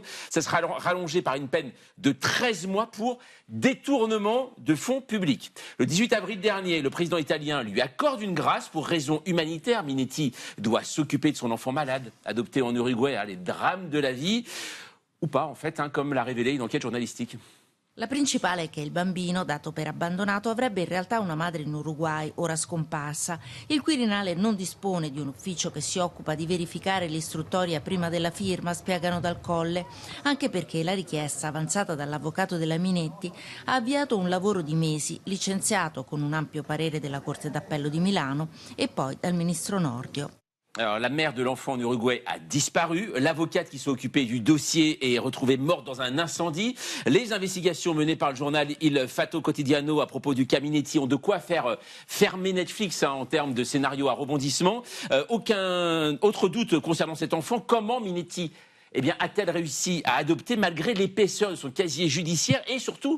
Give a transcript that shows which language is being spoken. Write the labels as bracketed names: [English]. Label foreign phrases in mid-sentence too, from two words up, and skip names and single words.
[French] Ça sera rallongé par une peine de 13 mois pour détournement de fonds publics. Le 18 avril dernier, le président italien lui accorde une grâce pour raison humanitaire. Minetti doit s'occuper de son enfant malade, adopté en Uruguay, les drames de la vie, ou pas en fait, comme l'a révélé une enquête journalistique. [Italian] La principale è che il bambino, dato per abbandonato, avrebbe in realtà una madre in Uruguay, ora scomparsa. Il Quirinale non dispone di un ufficio che si occupa di verificare l'istruttoria prima della firma, spiegano dal Colle, anche perché la richiesta avanzata dall'avvocato della Minetti ha avviato un lavoro di mesi, licenziato con un ampio parere della Corte d'Appello di Milano e poi dal ministro Nordio. [French] Alors, la mère de l'enfant en Uruguay a disparu. L'avocate qui s'est occupée du dossier est retrouvée morte dans un incendie. Les investigations menées par le journal Il Fatto Quotidiano à propos du cas Minetti ont de quoi faire fermer Netflix en termes de scénario à rebondissement. Aucun autre doute concernant cet enfant. Comment Minetti a-t-elle réussi à adopter malgré l'épaisseur de son casier judiciaire et surtout...